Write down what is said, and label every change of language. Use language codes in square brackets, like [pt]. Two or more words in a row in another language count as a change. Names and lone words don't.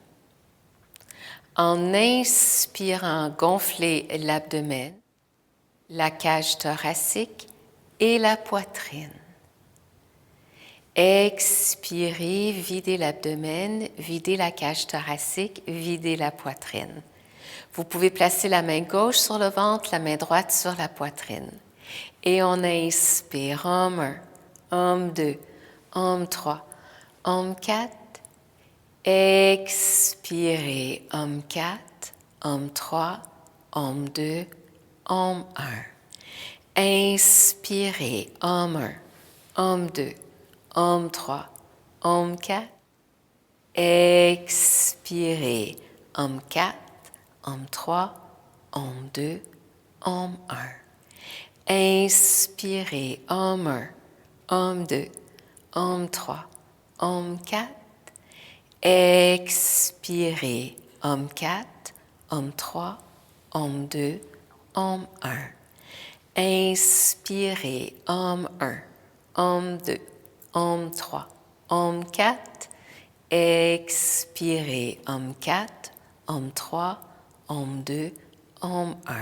[fr] En inspirant, gonflez l'abdomen, la cage thoracique et la poitrine. Expirez, videz l'abdomen, videz la cage thoracique, videz la poitrine. Vous pouvez placer la main gauche sur le ventre, la main droite sur la poitrine. Et on inspire, Om 1, Om 2, Om 3, Om 4. Expirez, Om 4, Om 3, Om 2, Om 1. Inspirez, Om 1, Om 2, Om 3, Om 4. Expirez, Om 4, Om 3, Om 2, Om 1. Inspirez, Om 1, Om 2, Om 3, Om 4. Expirez, homme 4, homme 3, homme 2, homme 1. Inspirez, homme 1, homme 2, homme 3, homme 4. Expirez, homme 4, homme 3, homme 2, homme 1.